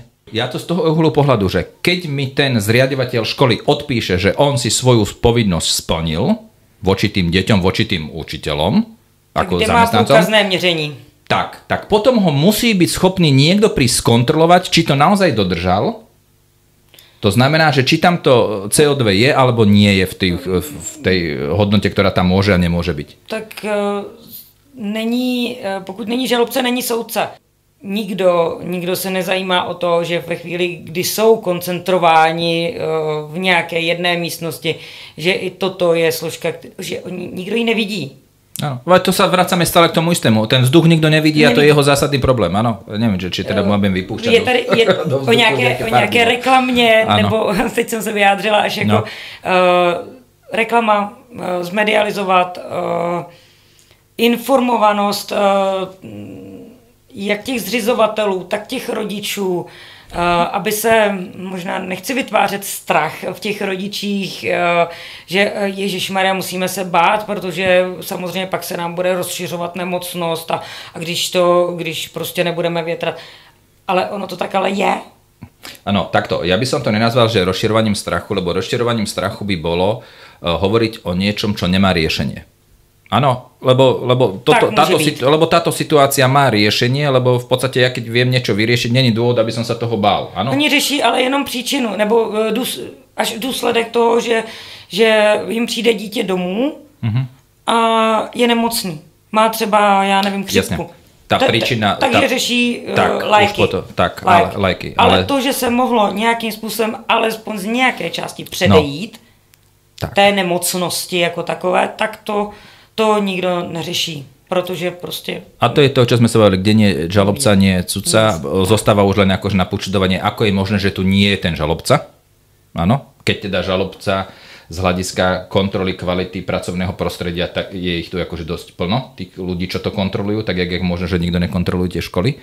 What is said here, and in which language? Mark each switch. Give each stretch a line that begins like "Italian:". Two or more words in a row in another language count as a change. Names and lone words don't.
Slovak: Ja to z toho uhlu pohľadu, že keď mi ten zriaďovateľ školy odpíše, že on si svoju povinnosť splnil voči tým deťom, voči tým učiteľom, ako zamestnancom.
Czech: Kde má poukazné měření.
Slovak: Tak potom ho musí byť schopný niekto prísť skontrolovať, či to naozaj dodržal. To znamená, že či tam to CO2 je, alebo nie je v tej hodnote, ktorá tam môže a nemôže byť.
Czech: Tak pokud není žalobce, není soudce. Nikdo se nezajímá o to, že ve chvíli, kdy jsou koncentrováni v nějaké jedné místnosti, že i toto je složka, že nikdo ji nevidí.
Slovak: Áno, ale to sa vracame stále k tomu istému. Ten vzduch nikto nevidí a to je jeho zásadný problém. Áno, neviem, či teda môžem vypúšťať.
Czech: Je o nějaké reklamě, nebo teď jsem se vyjádřila až jako reklama, zmedializovat informovanost jak těch zřizovatelů, tak těch rodičů, aby se, možná nechci vytvářet strach v těch rodičích, že ježišmarja, musíme se bát, protože samozřejmě pak se nám bude rozšiřovat nemocnost a když prostě nebudeme větrat. Ale ono to tak ale je. Áno, takto.
Slovak: Ja by som to nenazval, že rozširovaním strachu, lebo rozširovaním strachu by bolo hovoriť o niečom, čo nemá riešenie. Áno, lebo táto situácia má riešenie, lebo v podstate ja keď viem niečo vyriešiť, není dôvod, aby som sa toho bál. Áno?
Czech: Oni řeší ale jenom příčinu, nebo až důsledek toho, že jim přijde dítě domů a je nemocný. Má třeba, já nevím, chřipku. Takže řeší léky. Ale to, že se mohlo nějakým způsobem, alespoň z nějaké části předejít té nemocnosti jako takové, tak to nikdo neřeší, protože prostě... A to je to,
Slovak: čo sme sa povedali, kde nie je žalobca, nie je sudca, zostáva už len akože na počudovanie, ako je možné, že tu nie je ten žalobca. Áno, keď teda žalobca z hľadiska kontroly kvality pracovného prostredia, tak je ich tu akože dosť plno, tých ľudí, čo to kontrolujú, tak jak je možné, že nikto nekontroluje tie školy.